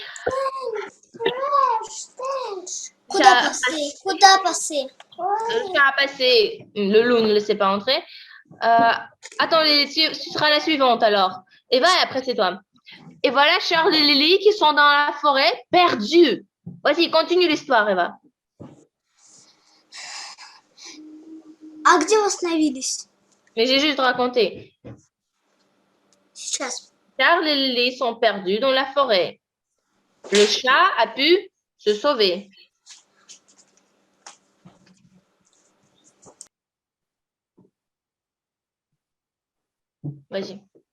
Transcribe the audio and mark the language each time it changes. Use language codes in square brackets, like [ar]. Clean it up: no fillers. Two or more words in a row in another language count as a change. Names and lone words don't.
[fr] Le chat a passé. Le loup ne le sait pas entrer. Attends, ce sera la suivante alors. Eva, et après, c'est toi. Et voilà Charles et Lily qui sont dans la forêt, perdus. Vas-y, continue l'histoire, Eva. [ru] А где вы остановились? [fr] Mais j'ai juste raconté. [ru] Сейчас. [fr] Charles et Lily sont perdus dans la forêt. Le chat a pu se sauver. Vas-y.